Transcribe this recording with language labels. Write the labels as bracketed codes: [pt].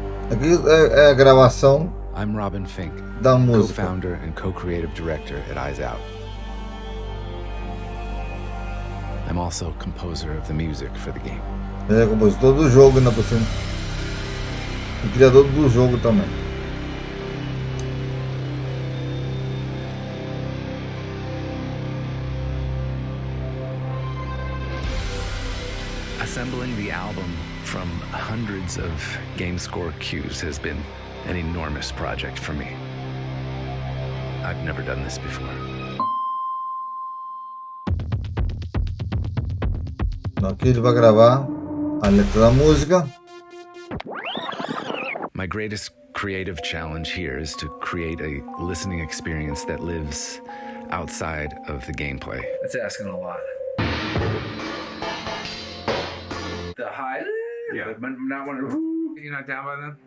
[pt] Aqui é a gravação [en] I'm Robin Fink, [pt] da música. [en] co-founder and co-creative director at Eyes Out. I'm also composer of the music for the game. [pt] Ele é compositor do jogo ainda por cima. E criador do jogo também. [en] Assembling the album from hundreds of GameScore cues has been an enormous project for me. I've never done this before. [pt] Aqui ele vai gravar a letra da música. [en] My greatest creative challenge here is to create a listening experience that lives outside of the gameplay. That's asking a lot. The high, Yeah. but not one. You're not down by them.